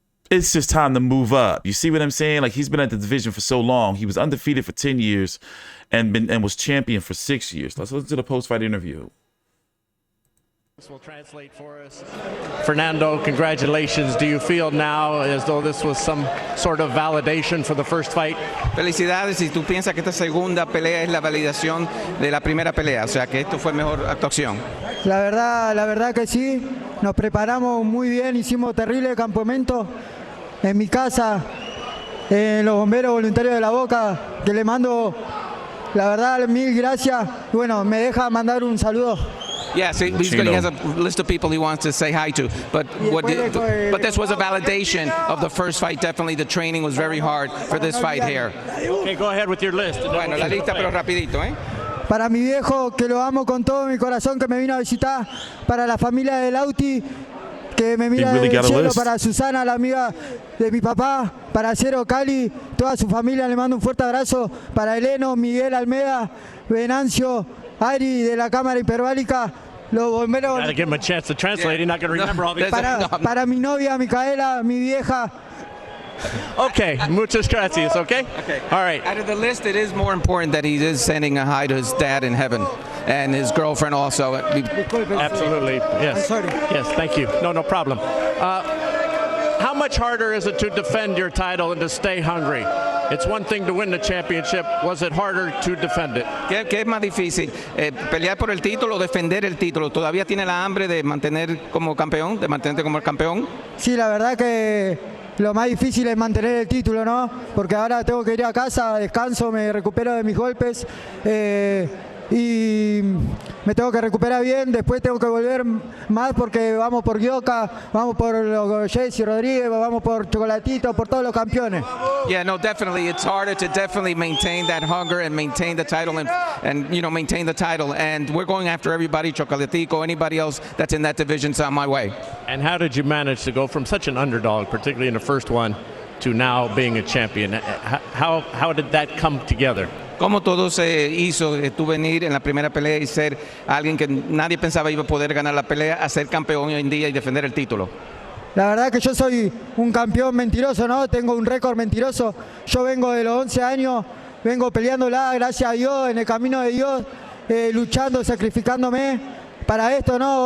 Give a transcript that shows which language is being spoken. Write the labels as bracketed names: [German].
[English] It's just time to move up. You see what I'm saying? Like, he's been at the division for so long. He was undefeated for 10 years and was champion for 6 years. Let's listen to the post-fight interview. This will translate for us. Fernando, congratulations. Do you feel now as though this was some sort of validation for the first fight? [Spanish] Felicidades, y tú piensas que esta segunda pelea es la validación de la primera pelea, o sea que esto fue mejor actuación. La verdad que sí. Nos preparamos muy bien, hicimos terrible campamento en mi casa, en los bomberos voluntarios de La Boca, que le mando, la verdad, mil gracias. Bueno, me deja mandar un saludo. [English] Yes, he has a list of people he wants to say hi to, but this was a validation of the first fight. Definitely the training was very hard for this fight here. Okay, go ahead with your list. [Spanish] Bueno, la lista pero rapidito, ¿eh? Para mi viejo, que lo amo con todo mi corazón, que me vino a visitar, para la familia de Lauti, que me mira [English] really [Spanish] del cielo, para Susana, la amiga de mi papá, para Cero Cali, toda su familia, le mando un fuerte abrazo, para Eleno, Miguel Almeida, Venancio, Ari de la Cámara Hiperbálica, los bomberos. [English] Gotta give him a chance to translate. He's not going to remember all these. [Spanish] Para mi novia, Micaela, mi vieja. Okay, muchas gracias, okay? [English] Okay. All right. Out of the list, it is more important that he is sending a hi to his dad in heaven and his girlfriend also. Absolutely, yes. I'm sorry. Yes, thank you. No problem. How much harder is it to defend your title and to stay hungry? It's one thing to win the championship. Was it harder to defend it? [Spanish] ¿Qué es más difícil? ¿Pelear por el título o defender el título? ¿Todavía tiene la hambre de mantener como campeón, de mantenerte como el campeón? Sí, la verdad que lo más difícil es mantener el título, ¿no? Porque ahora tengo que ir a casa, descanso, me recupero de mis golpes y me tengo que recuperar bien. Después tengo que volver más porque vamos por Gioca, vamos por los Jesse Rodríguez, vamos por Chocolatito, por todos los campeones. [English] Yeah, no, definitely. It's harder to definitely maintain that hunger and maintain the title and you know, maintain the title. And we're going after everybody, Chocolatico, anybody else that's in that division's on my way. And how did you manage to go from such an underdog, particularly in the first one, to now being a champion? How did that come together? [Spanish] ¿Cómo todo se hizo tú venir en la primera pelea y ser alguien que nadie pensaba iba a poder ganar la pelea, a ser campeón hoy en día y defender el título? La verdad que yo soy un campeón mentiroso, ¿no? Tengo un récord mentiroso. Yo vengo de los 11 años, vengo peleándola, gracias a Dios, en el camino de Dios, luchando, sacrificándome para esto, ¿no?